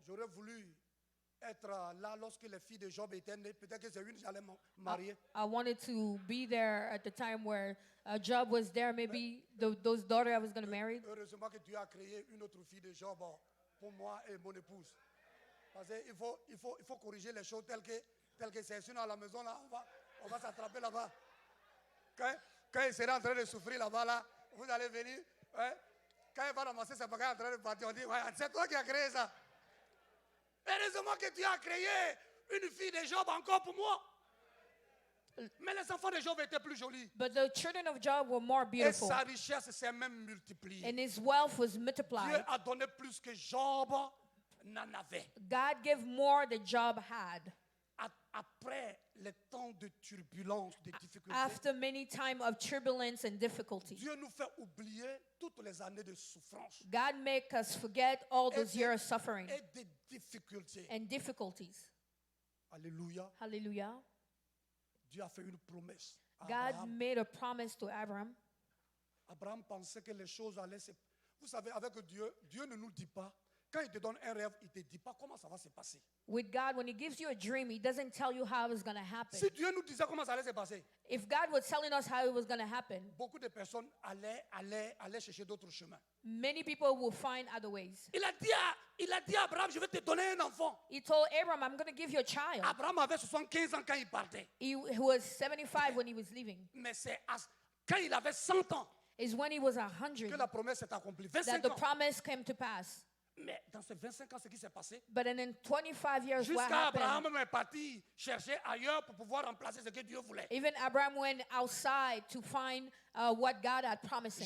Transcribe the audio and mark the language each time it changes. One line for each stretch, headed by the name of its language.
French: J'aurais voulu être là lorsque les filles de Job étaient nées. Peut-être que c'est une que j'allais marier.
English: I wanted to be there at the time where Job was there. Maybe those daughters I was going to marry.
French: Heureusement que Dieu a créé une autre fille de Job pour moi et mon épouse. Parce qu'il faut corriger les choses telles que c'est. Sinon, à la maison, là, on va s'attraper là-bas. Quand il sera en train de souffrir là-bas, là, vous allez venir. Ouais, quand il va ramasser ses bagages en train de partir, on dit, ouais, c'est toi qui as créé ça. Heureusement que tu as créé une fille de Job encore pour moi. Mais les enfants de Job étaient plus jolis.
English: But the children of Job were more
French: Et
English: beautiful.
French: sa richesse s'est même multipliée.
English: And his wealth was
French: Dieu
English: multiplied.
French: a donné plus que Job n'en avait.
English: God gave more than Job had.
French: Après les temps de turbulence, de difficultés,
English: After many times of turbulence and difficulty,
French: Dieu nous fait oublier toutes les années de souffrance
English: God make us forget all those years of suffering
French: et de difficultés.
English: and difficulties.
French: Alléluia.
English: Hallelujah.
French: Dieu a fait une promesse à
English: God
French: Abraham.
English: made a promise to Abraham.
French: Abraham pensait que les choses allaient se... Vous savez, avec Dieu, Dieu ne nous dit pas. Quand il te donne un rêve, il ne te dit pas comment ça va se passer.
English: With God, when He gives you a dream, He doesn't tell you how it's going to happen.
French: Si Dieu nous disait comment ça allait se passer,
English: If God was telling us how it was going to happen,
French: beaucoup de personnes allaient chercher d'autres chemins.
English: many people will find other ways.
French: Il a dit à Abraham, je vais te donner un enfant.
English: He told Abraham, I'm going to give you a child.
French: Abraham avait 75 ans quand il partait.
English: He was 75 when he was leaving.
French: Mais c'est quand il avait 100 ans
English: Is when he was
French: que
English: 100
French: la promesse s'est accomplie.
English: that
French: 25
English: the
French: ans.
English: promise came to pass.
French: Mais dans ces 25 ans, ce qui s'est passé,
English: But then in 25 years, what
French: jusqu'à
English: happened?
French: Abraham est parti chercher ailleurs pour pouvoir remplacer ce que Dieu voulait.
English: Even Abraham went outside to find what God had promised him.